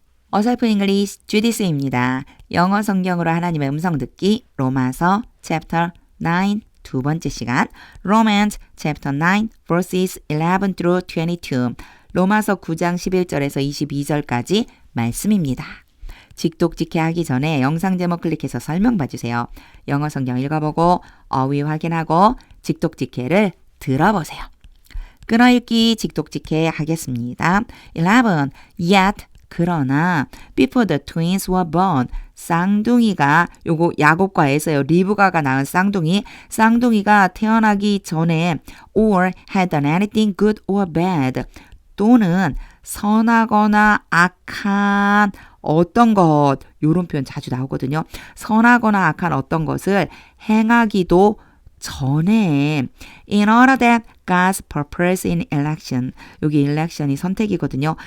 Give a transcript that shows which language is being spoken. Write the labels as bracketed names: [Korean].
[Korean] 어설프 잉글리시 주디스입니다. 영어 성경으로 하나님의 음성 듣기 로마서 챕터 9 두 번째 시간 [English] Romans chapter 9 verses 11 through 22 [Korean] 로마서 9장 11절에서 22절까지 말씀입니다. 직독직해 하기 전에 영상 제목 클릭해서 설명 봐주세요. 영어 성경 읽어보고 어휘 확인하고 직독직해를 들어보세요. 끊어읽기 직독직해 하겠습니다. 11. [English] Yet [Korean] 그러나 [English] before the twins were born [Korean] 쌍둥이가 요거 야곱과에서요. 리브가가 낳은 쌍둥이가 태어나기 전에 [English] or had done anything good or bad [Korean] 또는 선하거나 악한 어떤 것 요런 표현 자주 나오거든요. 선하거나 악한 어떤 것을 행하기도 전에 [English] in order that God's purpose in election [Korean] 여기 election이 선택이거든요.